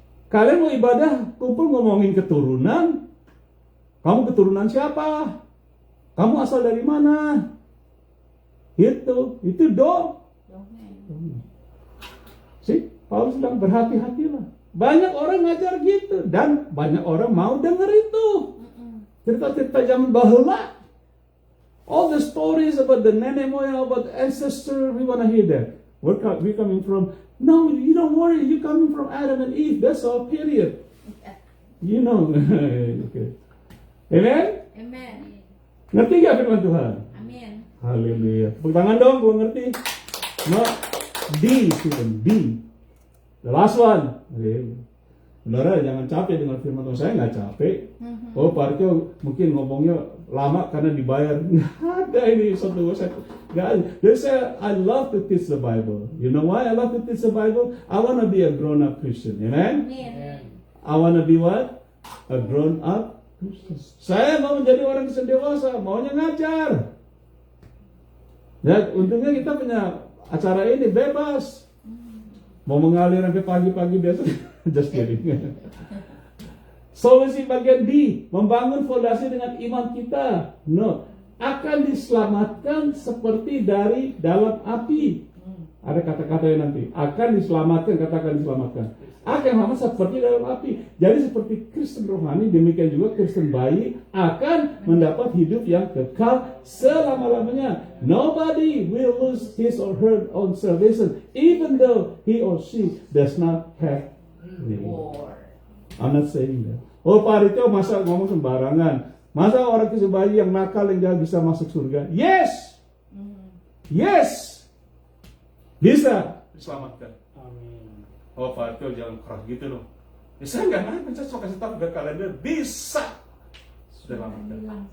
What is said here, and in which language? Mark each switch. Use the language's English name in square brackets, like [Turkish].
[Indonesian] Kalian mau ibadah, kumpul ngomongin keturunan? Kamu keturunan siapa? Kamu asal dari mana? Itu dong. Dongeng. Paulus bilang berhati-hatilah. Banyak orang ngajar gitu dan banyak orang mau denger itu. Cerita-cerita zaman bahula. [English] All the stories about the nenek moyang, about the ancestor, we want to hear that. We coming from, no, you don't worry, you coming from Adam and Eve, that's all, period. You know. Okay. Amen? Amen. [Indonesian] Ngerti gak firman Tuhan? Amen. Haleluya. Tepuk tangan dong, gua ngerti. No, D, Stephen, D. [English] The last one. Okay. [Indonesian] Saudara, jangan capek dengan firman Tuhan. Saya nggak capek. Oh, Pak Riko mungkin ngomongnya lama karena dibayar. Nggak ada ini satu satu. Nggak ada. Jadi [English] I love to teach the Bible. You know why I love to teach the Bible? I want to be a grown-up Christian. Amen? Amen. I want to be what? A grown-up Christian. [Indonesian] Saya mau menjadi orang Kristen dewasa. Maunya ngajar. Ya, untungnya kita punya acara ini bebas. Mau mengalir sampai pagi-pagi biasa. Just kidding. Solusi bagian D, membangun fondasi dengan iman kita. No, akan diselamatkan seperti dari dalam api. Ada kata-kata yang nanti akan diselamatkan, katakan diselamatkan. Akan sama seperti dalam api. Jadi seperti Kristen rohani, demikian juga Kristen bayi akan mendapat hidup yang kekal selama-lamanya. [English] Nobody will lose his or her own salvation, even though he or she does not have reward. I'm not saying that. [Indonesian] Oh, Pak Rito masa ngomong sembarangan. Masa orang Kristen bayi yang nakal yang gak bisa masuk surga? [English] Yes! Yes! [Indonesian] Bisa diselamatkan. Amin. Oh, Pak Rito jangan keras gitu loh. Ya, saya nggak nanya, saya kasih tahu ke kalian bisa diselamatkan.